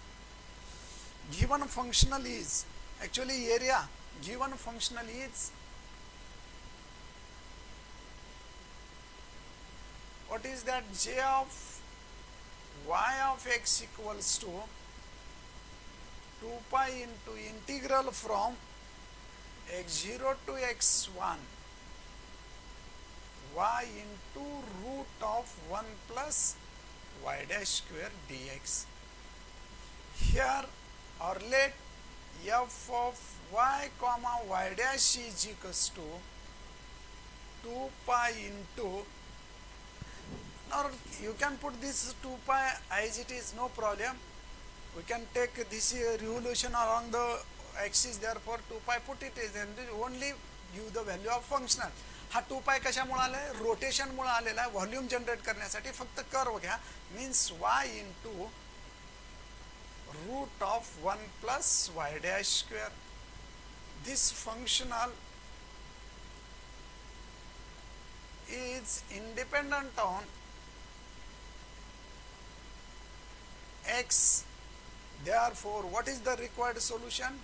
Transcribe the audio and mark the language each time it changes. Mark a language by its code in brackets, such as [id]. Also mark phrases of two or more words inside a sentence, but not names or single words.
[en] Given functional is, actually area given functional is, what is that, j of y of x equals to 2 pi into integral from x0 to x1 y into root of 1 plus y dash square dx. Here or let f of y comma y dash is equals to 2 pi into, or you can put this 2 pi as it is, no problem. We can take this revolution along the axis, therefore 2 pi put it is, and only give the value of functional. [mr] हा 2 pi कशामुळे आला आहे, रोटेशन मुळे आलेला आहे. [en] volume generate [mr] करण्यासाठी फक्त कर्व घ्या, [en] means y into root of 1 plus y dash square. This functional is independent on x, therefore what is the required solution?